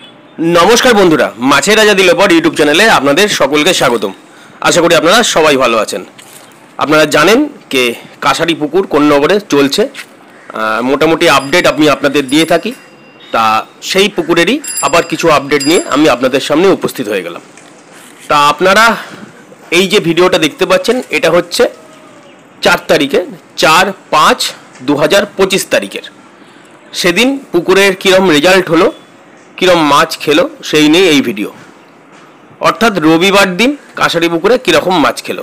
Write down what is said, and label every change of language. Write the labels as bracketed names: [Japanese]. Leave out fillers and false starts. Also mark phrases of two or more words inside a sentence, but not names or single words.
[Bangla] নমস্কার বন্ধুরা মাছের রাজা দিলপর ইউটিউব চ্যানেলে আপনাদের সকলকে স্বাগতম। আশা করি আপনারা সবাই ভালো আছেন। আপনারা জানেন কি কাছারি পুকুর কোন নগরে চলছে মোটামুটি আপডেট আমি আপনাদের দিয়ে থাকি। তা সেই পুকুরেরই আবার কিছু আপডেট নিয়ে আমি আপনাদের সামনে উপস্থিত হয়ে গেলাম। তা আপনারা এই যে ভিডিওটা দেখতে পাচ্ছেন এটা হচ্ছে 4 তারিখে 4/5/2025 তারিখের। সেদিন পুকুরের কিরম রেজাল্ট হলো কিরম মাছ খেলো সেই নিয়ে এই ভিডিও। অর্থাৎ রবিবার দিন কাঁসারি পুকুরে কিরকম মাছ খেলো।